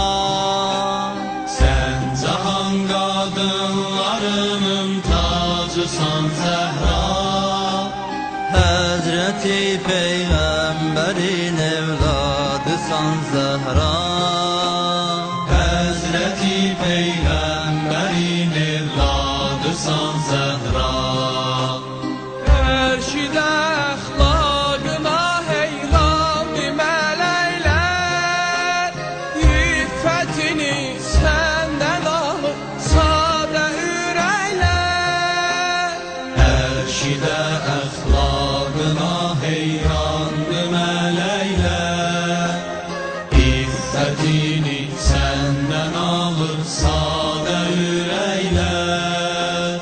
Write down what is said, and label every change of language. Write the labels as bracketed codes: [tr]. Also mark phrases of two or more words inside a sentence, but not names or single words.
[tr] Sen cahan kadınlarının tacısan Zehra. Hazreti Peygamberin evladısan Zehra. Hazreti Peygamberin evladısan Zehra. [az] Erşid əxlaqına heyran mələklər, iffətini səndən alır sadə ürəklər. Erşidə əxlaqına heyrandı mələklər, iffətini səndən alır sadə ürəklər.